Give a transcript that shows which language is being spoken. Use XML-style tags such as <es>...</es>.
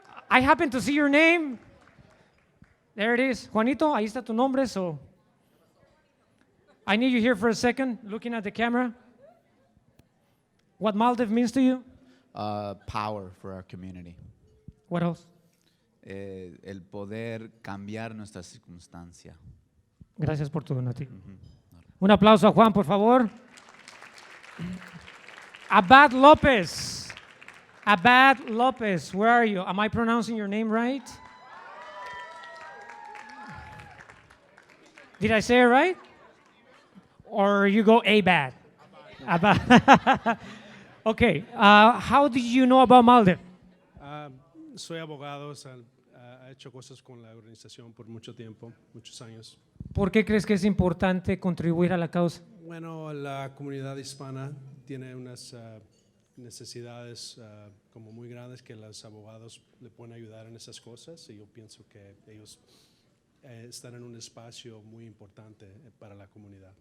<en>I happen to see your name. There it is. Juanito,</en> <es>ahí está tu nombre,</es> <en>so I need you here for a second, looking at the camera. What Maldev means to you? Power for our community. What else?</en> <es>El poder cambiar nuestra circunstancia. Gracias por tu donativo. Un aplauso a Juan, por favor.</es> <en>Abad Lopez. Abad Lopez, where are you? Am I pronouncing your name right? Did I say it right? Or you go Abad? Abad. Okay. How did you know about Maldev?</en> <es>Soy abogado, ha hecho cosas con la organización por mucho tiempo, muchos años. ¿Por qué crees que es importante contribuir a la causa? Bueno, la comunidad hispana tiene unas necesidades como muy grandes que los abogados le pueden ayudar en esas cosas y yo pienso que ellos están en un espacio muy importante para la comunidad.</es>